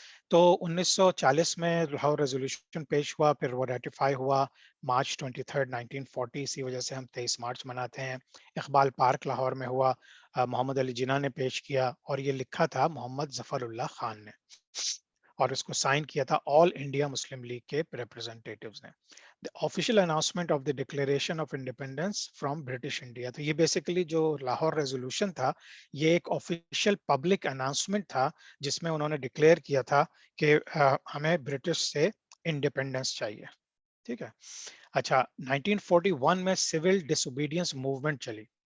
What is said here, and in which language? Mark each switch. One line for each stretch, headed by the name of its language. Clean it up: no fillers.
Urdu: تو 1940 میں لاہور ریزولوشن پیش ہوا، پھر وہ ریٹیفائی ہوا مارچ 23 1940. اسی وجہ سے ہم 23 مارچ مناتے ہیں. اقبال پارک لاہور میں ہوا، محمد علی جناح نے پیش کیا، اور یہ لکھا تھا محمد ظفر اللہ خان نے، اور اس کو سائن کیا تھا آل انڈیا مسلم لیگ کے ریپرزینٹیٹیوز نے.
English: The official announcement of the declaration of independence from British India.
Urdu: تو یہ بیسیکلی جو لاہور ریزولوشن تھا یہ ایک آفیشیل پبلک اناؤنسمنٹ تھا، جس میں انہوں نے ڈکلیئر کیا تھا کہ ہمیں برٹش سے انڈیپینڈنس چاہیے. ٹھیک ہے. اچھا، 1941 میں سول ڈس اوبیڈینس موومنٹ چلی.